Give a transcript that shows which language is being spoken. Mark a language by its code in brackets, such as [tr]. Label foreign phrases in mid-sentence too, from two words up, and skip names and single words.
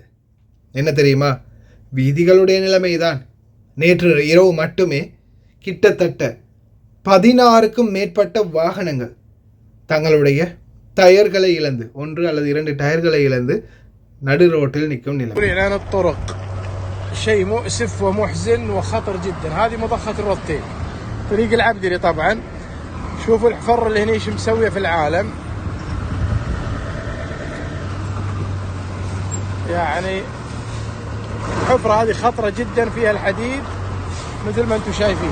[ta] என்ன தெரியுமா? வீதிகளுடைய நிலைமை தான். நேற்று இரவு மட்டுமே கிட்டத்தட்ட 16க்கும் மேற்பட்ட வாகனங்கள் தங்களுடைய டயர்களை இழந்து, 1 அல்லது 2 டயர்களை இழந்து நடு ரோட்டில் நிற்கும் நிலை. [ar] إعلان الطرق شيء مؤسف ومحزن وخطر جدا. هذه مضخة الرطيل طريق العبدري طبعا. شوفوا الحفر اللي هني شو مسويه في العالم، يعني الحفرة هذه خطرة جدا فيها الحديد مثل ما انتم شايفين.